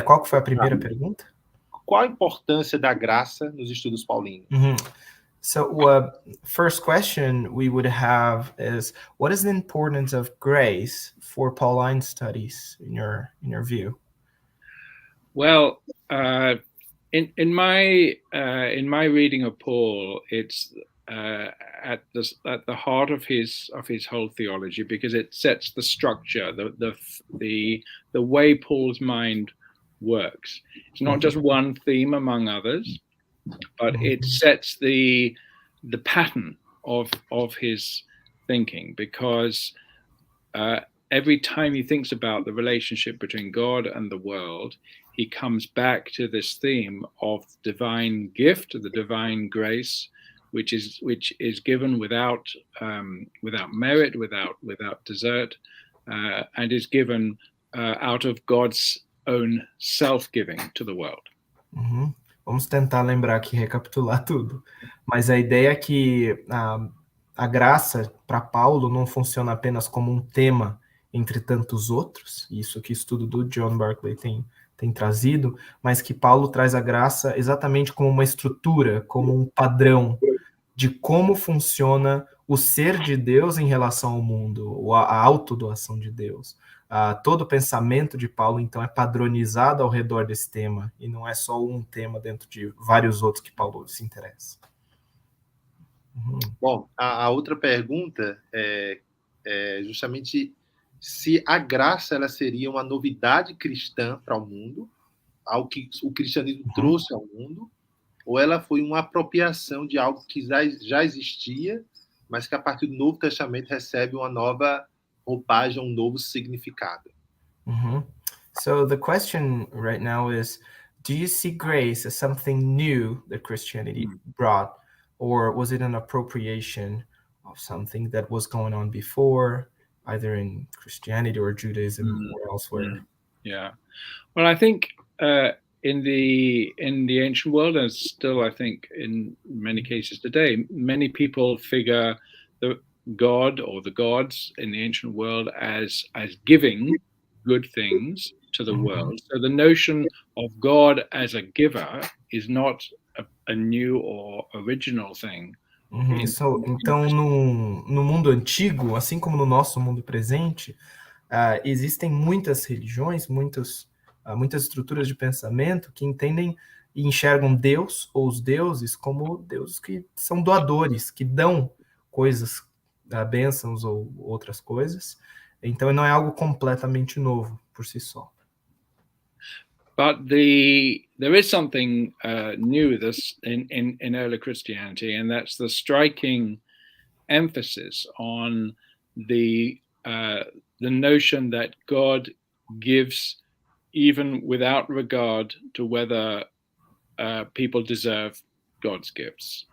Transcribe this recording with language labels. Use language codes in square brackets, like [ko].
[pt] Qual que foi a primeira pergunta? Qual a importância da graça nos estudos paulinos? [en] So, first question we would have is, what is the importance of grace for Pauline studies in your view? Well, in my reading of Paul, it's at the heart of his whole theology, because it sets the structure, the way Paul's mind works. It's not just one theme among others, but it sets the pattern of his thinking, because every time he thinks about the relationship between God and the world, he comes back to this theme of divine gift, the divine grace, which is given without merit, without desert, and is given out of God's own self-giving to the world. [pt] Vamos tentar lembrar aqui, recapitular tudo. Mas a ideia é que a graça, para Paulo, não funciona apenas como um tema entre tantos outros, isso que o estudo do John Barclay tem trazido, mas que Paulo traz a graça exatamente como uma estrutura, como um padrão de como funciona o ser de Deus em relação ao mundo, a autodoação de Deus. Todo o pensamento de Paulo, então, é padronizado ao redor desse tema, e não é só um tema dentro de vários outros que Paulo se interessa. Bom, a outra pergunta é justamente se a graça ela seria uma novidade cristã para o mundo, algo que o cristianismo trouxe ao mundo, ou ela foi uma apropriação de algo que já existia, mas que a partir do Novo Testamento recebe uma nova roupagem, um novo significado. [en] So the question right now is, do you see grace as something new that Christianity brought, or was it an appropriation of something that was going on before, either in Christianity or Judaism or elsewhere? Yeah. Well, I think in the ancient world, and still I think in many cases today, many people figure the God or the gods in the ancient world as giving good things to the world. So the notion of God as a giver is not a new or original thing. [pt] Então, no mundo antigo, assim como no nosso mundo presente, existem muitas religiões, muitas estruturas de pensamento que entendem e enxergam Deus ou os deuses como deuses que são doadores, que dão coisas, bênçãos ou outras coisas. Então, não é algo completamente novo por si só. [en] But there is something new in early Christianity, and that's the striking emphasis on the notion that God gives even without regard to whether people deserve God's gifts.